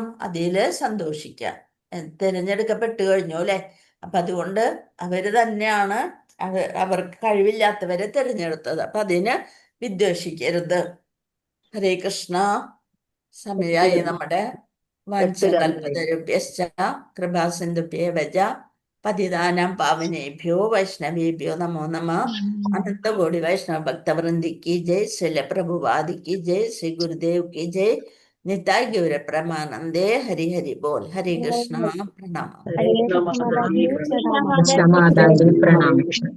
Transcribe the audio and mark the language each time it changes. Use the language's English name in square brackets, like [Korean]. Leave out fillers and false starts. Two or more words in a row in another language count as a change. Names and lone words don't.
[Malayalam] അതില് സന്തോഷിക്കാം. തിരഞ്ഞെടുക്കപ്പെട്ടു കഴിഞ്ഞു അല്ലെ? അപ്പൊ അതുകൊണ്ട് അവര് തന്നെയാണ് അവർക്ക് കഴിവില്ലാത്തവരെ തിരഞ്ഞെടുത്തത്. അപ്പൊ അതിന് വിദ്വേഷിക്കരുത്. [Sanskrit] ഹരേ കൃഷ്ണ. സമയായി നമ്മുടെ വാച്യകൽപതരുഭ്യശ്ച കൃപാസിന്ധുഭ്യേവ പതിതാനാം പാവനേഭ്യോ വൈഷ്ണവേഭ്യോ നമോ നമഃ. [Hindi] अनन्तकोटि वैष्णव भक्तवृन्दि की जय, श्रील प्रभुपाद की जय, श्री गुरुदेव की जय, निताय गौर प्रमानंदे। हरि हरि बोल। हरे कृष्ण। प्रणाम। हरे कृष्ण माताजी, प्रणाम। कृष्ण माताजी, प्रणाम।